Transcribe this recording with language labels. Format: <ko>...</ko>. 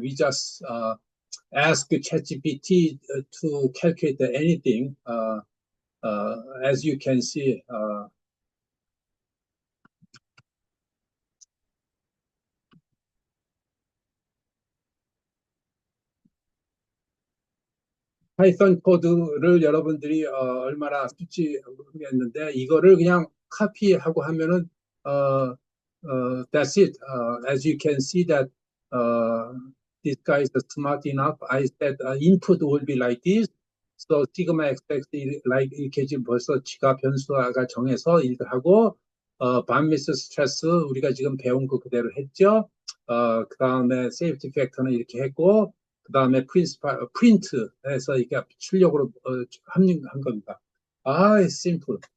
<en>We just ask ChatGPT to calculate anything. As you can see,</en> <ko>파이썬 코드를 여러분들이 얼마나 쓸지 모르겠는데 이거를 그냥 카피하고 하면은</ko> <en>that's it. As you can see that this guy is smart enough. I said input will be like this. So sigma xx like</en> <ko>이렇게 지금 벌써 지가 변수가 정해서 이렇게 하고 반미스 스트레스 우리가 지금 배운 거 그대로 했죠. 그 다음에 세이프티 팩터는 이렇게 했고 그 다음에 프린트해서 이게 출력으로 합류한 겁니다. 심플.</ko>